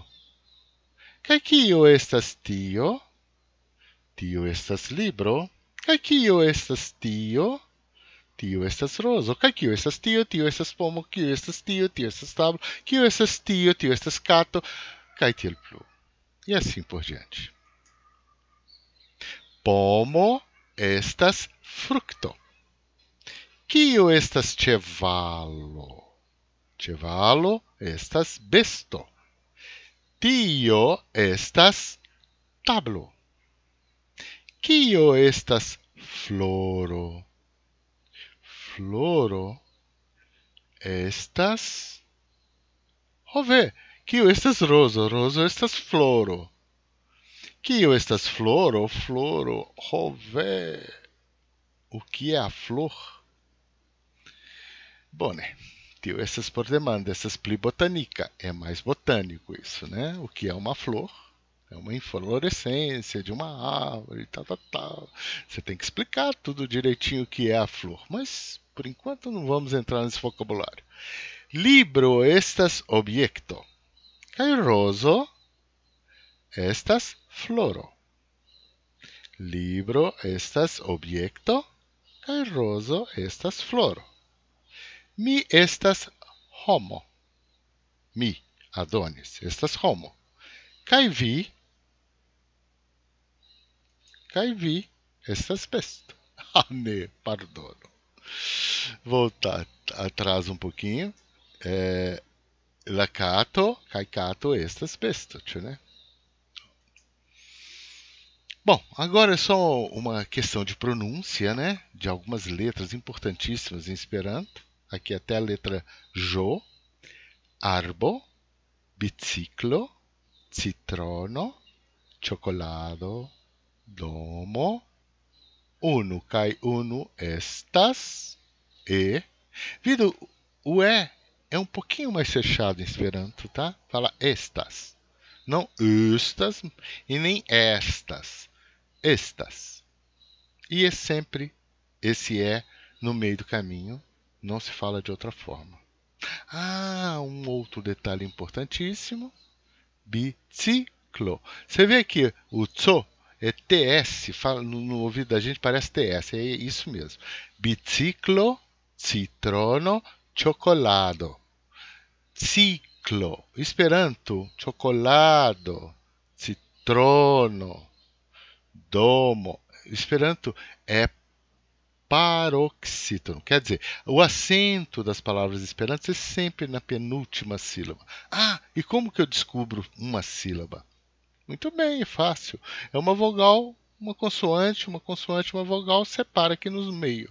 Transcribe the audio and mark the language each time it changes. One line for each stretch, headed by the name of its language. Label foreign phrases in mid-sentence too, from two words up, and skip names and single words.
Esperanto: Kaj kio estas tio? Tio estas libro. Kaj kio estas tio? Tio estas rozo. Kaj kio estas tio? Tio estas pomo. Kio estas tio? Tio estas tablo. Kio estas tio? Tio estas kato. Kaj tiel plu.
Portuguese: E assim por diante.
Esperanto: Pomo estas frukto. Kio estas cevalo? Cevalo estas besto. Tio estas tablo. Kio estas floro? Floro estas... Ve, kio estas rozo? Rozo estas floro. Kio estas floro? Floro,
Portuguese: ve. O que é a flor?
Esperanto: Bone, tio estas por demanda, estas pli botanica.
Portuguese: É mais botânico isso, né? O que é uma flor? É uma inflorescência de uma árvore, tal. Você tem que explicar tudo direitinho o que é a flor. Mas, por enquanto, não vamos entrar nesse vocabulário.
Esperanto: Libro estas objekto. Kaj rozo estas floro. Libro estas objekto. Kaj rozo estas floro. Mi estas homo. Mi, Adonis, estas homo. Kaj vi? Kaj vi estas besto. Ah, ne, pardono.
Portuguese: Voltar atrás um pouquinho.
Esperanto: La cato, kaj cato estas besto,
Portuguese: né? Bom, agora é só uma questão de pronúncia, né? De algumas letras importantíssimas em Esperanto. aqui até a letra J,
Esperanto: arbo, biciclo, citrono, chocolado, domo, unu kai unu estas, e. Vido,
Portuguese: o E é um pouquinho mais fechado em Esperanto, tá? Fala estas. Não estas e nem estas. Estas. E é sempre esse E no meio do caminho. Não se fala de outra forma. Ah, um outro detalhe importantíssimo. Biciclo. Você vê aqui, o tso é TS, fala, no ouvido da gente parece TS, é isso mesmo.
Esperanto: Biciclo, citrono, chocolado. Ciclo. Esperanto, chocolado, citrono, domo.
Portuguese: Esperanto é paroxítono. Quer dizer, o acento das palavras esperanto é sempre na penúltima sílaba. Ah, e como que eu descubro uma sílaba? Muito bem, é fácil. É uma vogal, uma consoante, uma vogal, separa aqui no meio.